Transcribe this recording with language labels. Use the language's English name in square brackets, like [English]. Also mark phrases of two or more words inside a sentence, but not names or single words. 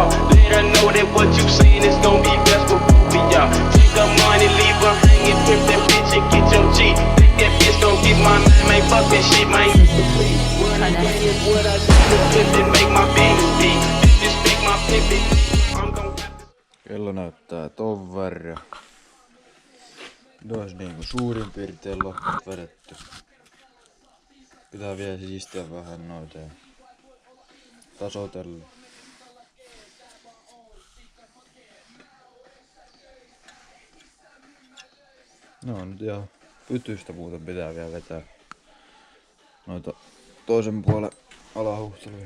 [English] Let her know that what you saying is gon' be best for y'all. Take her money, leave her hanging, pimp that bitch and get your G. Think that bitch don't get my man, man, fuck that shit, man. What I get is what I see, the flip and make my business be. Disrespect my pimpin', I'm gon' have to... [Finnish] Kello näyttää ton verran. Tuossa niinku suurin piirtein lohkot vedetty. Pitää vielä siistiä vähän noita ja tasotella. No nyt ihan pytystä muuten pitää vielä vetää noita toisen puolen alahuhteluja.